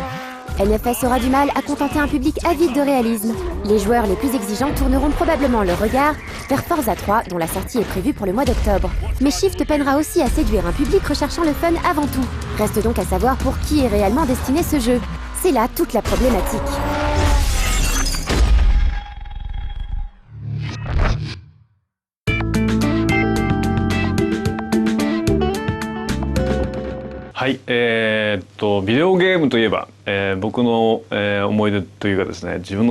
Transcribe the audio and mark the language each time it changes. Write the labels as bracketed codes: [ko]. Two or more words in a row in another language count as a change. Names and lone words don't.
[fr] NFS aura du mal à contenter un public avide de réalisme. Les joueurs les plus exigeants tourneront probablement leur regard vers Forza 3, dont la sortie est prévue pour le mois d'octobre. Mais Shift peinera aussi à séduire un public recherchant le fun avant tout. Reste donc à savoir pour qui est réellement destiné ce jeu. C'est là toute la problématique. [ja] はい、ビデオゲームといえば、僕の、思い出というかですね、自分の